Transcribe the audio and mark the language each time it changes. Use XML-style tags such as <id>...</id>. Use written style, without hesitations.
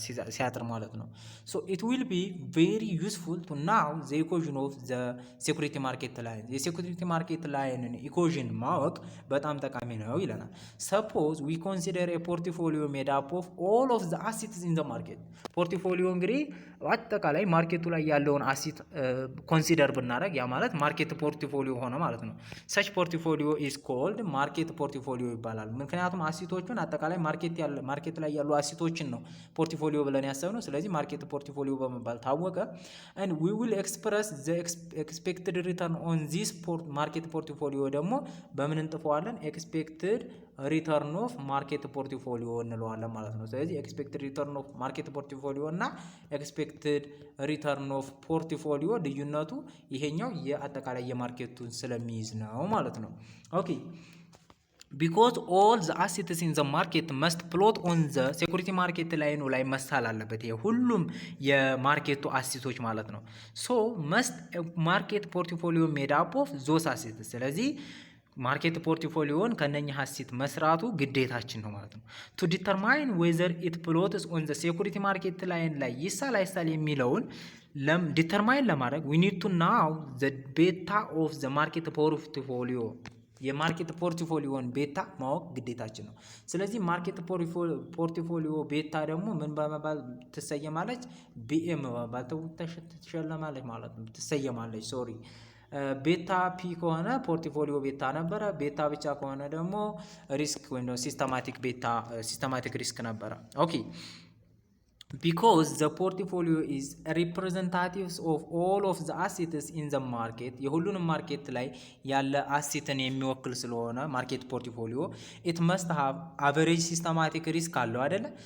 <am>ሲያጥር ማለት ነው።</am> <en>it will be very useful to now the equation of the security market line</en> <am>የሴኩሪቲ ማርኬት ላይንን ኢኩዌሽን ማወቅ በጣም ጠቃሚ ነው ይለናል።</am> <en>suppose we consider a portfolio made up of all of the assets in the market</en> <am>ፖርትፎሊዮ እንግዲህ አጠቃላይ ማርኬቱ ላይ ያለውን አሲት ኮንሲደር ብናደርግ ያ ማለት ማርኬት ፖርትፎሊዮ ሆነ ማለት ነው።</am> <en>such portfolio is called market portfolio</en> <am>ይባላል። ምክንያቱም አሲቶቹን አጠቃላይ ማርኬት ላይ ያሉ አሲቶችን ነው ፖርትፎሊዮ ብለን ያሰብነው። ስለዚህ ማርኬት ፖርትፎሊዮ በመባል ታወቀ። and</am> <en>we will express the expected return on this market portfolio</en> <am>ደግሞ በምን እንጥፈዋለን?</am> <en>expected return of market portfolio</en> <am>እንለዋለን ማለት ነው። ስለዚህ expected return of market portfolio እና</am> <en>expected return of portfolio</en> <am>ልዩነቱ ይሄኛው የአጠቃላይ የማርኬቱን ስለሚይዝ ነው ማለት ነው። ኦኬ</am> <en>because all the assets in the market must plot on the security market</en> <am>ላይ መሳል አለበት። ይሄ ሁሉም የማርኬቱ አሴቶች ማለት ነው።</am> <en>so must market portfolio made up of those assets።</en> <am>ስለዚህ ማርኬት ፖርትፎሊዮን ከነኛ ሀሴት መስራቱ ግዴታችን ነው ማለት ነው።</am> <en>to determine whether it plots on the security market</en> <am>ላይ ይሳል አይሳል የሚለውን ዲተርማይን ለማድረግ</am> <en>we need to know the beta of the market portfolio</en> <am>የማርኬት ፖርትፎሊዮን ቤታ ማወቅ ግዴታችን ነው። ስለዚህ ማርኬት ፖርትፎሊዮ ቤታ ደግሞ ምን በመባል ትሰየማለች? ቢኤም በመባል ትሸለማለች ማለት ነው። ትሰየማለች ሶሪ ቤታ ፒ ከሆነ ፖርትፎሊዮ ቤታ ነበረ። ቤታ ብቻ ከሆነ ደግሞ ሪስክ ወይም ደግሞ ሲስተማቲክ ሪስክ ነበረ። ኦኬ</am> <en>because the portfolio is representatives of all of the assets in the market</en> <am>የሁሉንም ማርኬት ላይ ያለ አሴትን የሚወክል ስለሆነ ማርኬት ፖርትፎሊዮ</am> <en>it must have average systematic risk</en> <am>አለው አይደለ?</am>